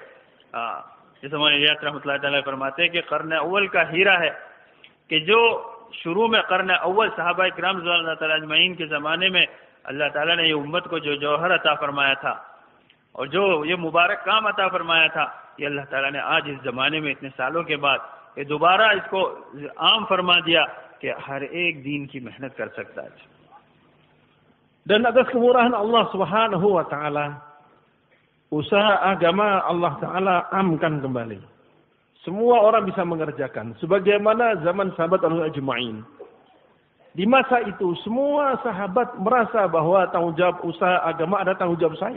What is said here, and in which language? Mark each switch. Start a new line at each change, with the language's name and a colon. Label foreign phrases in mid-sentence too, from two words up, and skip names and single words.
Urdu: جیسے مولانا الیاس
Arabic: رحمۃ اللہ تعالیٰ
Urdu: فرماتے ہیں کہ قرن اول کا ہیرا ہے کہ جو شروع میں قرن اول صحابہ اکرام
Arabic: رضوان اللہ تعالیٰ اجمعین
Urdu: کے زمانے میں اللہ تعالیٰ نے یہ امت کو جو جوہر عطا فرمایا تھا اور جو یہ مبارک کام عطا فرمایا تھا، یہ اللہ تعالیٰ نے آج اس زمانے میں اتنے سالوں کے بعد یہ دوبارہ اس کو عام فرما دیا کہ ہر ایک دین کی محنت کر سکتا.
Indonesian: Dan atas kemurahan
Arabic: الله سبحانه وتعالى,
Indonesian: usaha agama Allah taala amkan kembali. Semua orang bisa mengerjakan sebagaimana zaman sahabat al-ajma'in. Di masa itu semua sahabat merasa bahwa tanggung jawab usaha agama ada tanggung jawab saya.